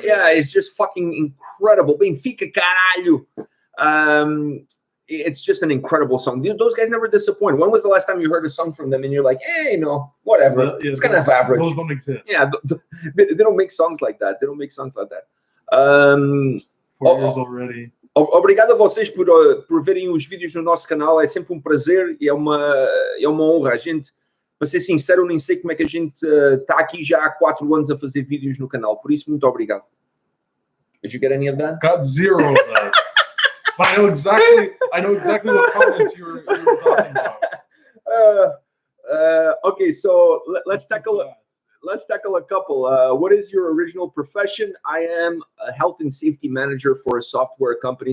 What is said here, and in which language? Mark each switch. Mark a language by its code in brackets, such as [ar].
[en] Yeah, it's just fucking incredible. Benfica caralho. It's just an incredible song. Those guys never disappoint. When was the last time you heard a song from them and you're like, hey, whatever. It's kind of average. Those don't exist. Yeah, they don't make songs like that. 4 years already. [pt] Obrigado a vocês por verem os vídeos no nosso canal. É sempre um prazer e é uma honra. A gente, para ser sincero, nem sei como é que a gente está aqui já há 4 anos a fazer vídeos no canal. Por isso, muito obrigado. [en] Did you get any of that? Got 0 of that. But I know exactly what comments you were talking about. Okay, so let's tackle a couple. What is your original profession? I am a health and safety manager for a software company.